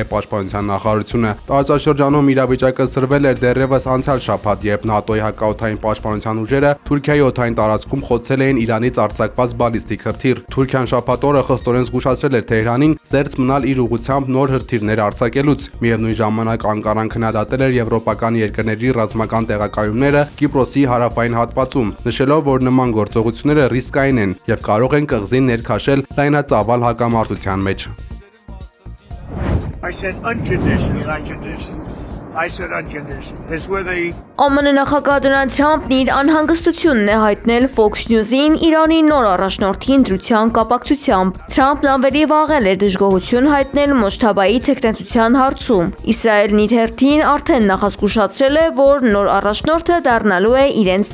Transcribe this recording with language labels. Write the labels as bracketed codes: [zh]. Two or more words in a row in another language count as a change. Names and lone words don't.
[hy] պաշտպանության նախարարությունը։ Տարածաշրջանում իրավիճակը սրվել էր դեռևս անցյալ շաբաթ, երբ ՆԱՏՕ-ի հակաօդային պաշտպանության ուժերը Թուրքիայի օդային տարածքում խոցել էին Իրանից արձակված բալիստիկ հրթիռ։ Թուրքիան շաբաթ օրը խստորեն զգուշացրել էր Թեհրանին զերծ մնալ իր ուղղությամբ նոր հրթիռներ արձակելուց։ Միևնույն ժամանակ Անկարան քննադատել էր եվրոպական երկրների ռազմական տեղակայումները Կիպրոսի հարավային հատվածում, նշելով, որ նման գործողությունները ռիսկային են եւ կարող են կղզին ներքաշել լայնածավալ հակամարտության մեջ։ [en] I said unconditional. այսօրան կներս, ես where they [hy] ԱՄՆ նախագահ Դոնալդ Թրամփն իր անհանգստությունն է հայտնել Fox News-ին Իրանի նոր առաջնորդի ընտրության կապակցությամբ։ Թրամփն ավելի վաղել էր դժգոհություն հայտնել Մոջթաբայի թեկնածության հարցում։ Իսրայելն իր հերթին արդեն նախազգուշացրել է, որ նոր առաջնորդը դառնալու է իրենց